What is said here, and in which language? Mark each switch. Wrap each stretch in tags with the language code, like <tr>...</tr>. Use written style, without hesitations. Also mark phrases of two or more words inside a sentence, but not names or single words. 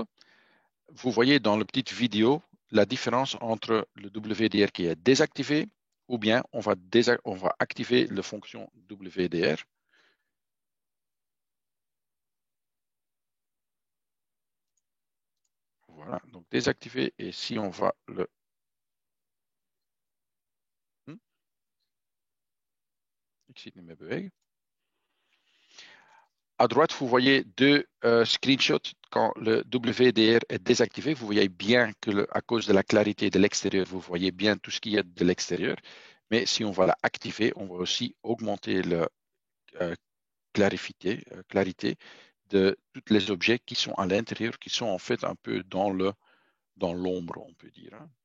<fr>Vous voyez dans la petite vidéo la différence entre le WDR qui est désactivé ou bien on va activer la fonction WDR. Voilà, donc désactiver et si on va le...</fr> <nl>Ik zie het niet meer bewegen.</nl> <fr>À droite, vous voyez deux screenshots. Quand le WDR est désactivé, vous voyez bien que à cause de la clarité de l'extérieur, vous voyez bien tout ce qui est de l'extérieur. Mais si on va l'activer, on va aussi augmenter la clarité de tous les objets qui sont à l'intérieur, qui sont en fait un peu dans l'ombre, on peut dire.</fr>